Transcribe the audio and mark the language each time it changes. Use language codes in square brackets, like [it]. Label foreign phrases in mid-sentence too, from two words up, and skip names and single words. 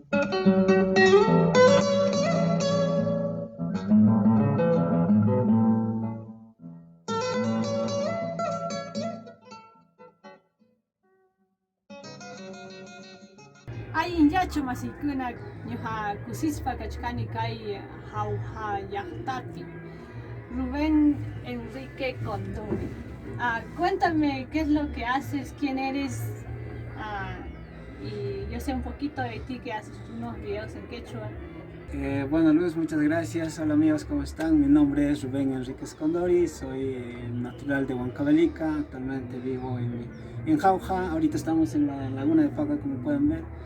[qu] Hay inyachu masikuna ñuqa kusispa kachkani kay jauja llaqtapi. Rubén Enrique Condori. [es] Cuéntame qué es lo que haces, quién eres, y yo sé un poquito de ti, que haces unos videos en quechua. Bueno, Luz, muchas gracias. Hola amigos, ¿cómo están? Mi nombre es Rubén Enrique Condori, soy natural de Huancavelica, actualmente vivo en Jauja, ahorita estamos en la laguna de Paca, como pueden ver.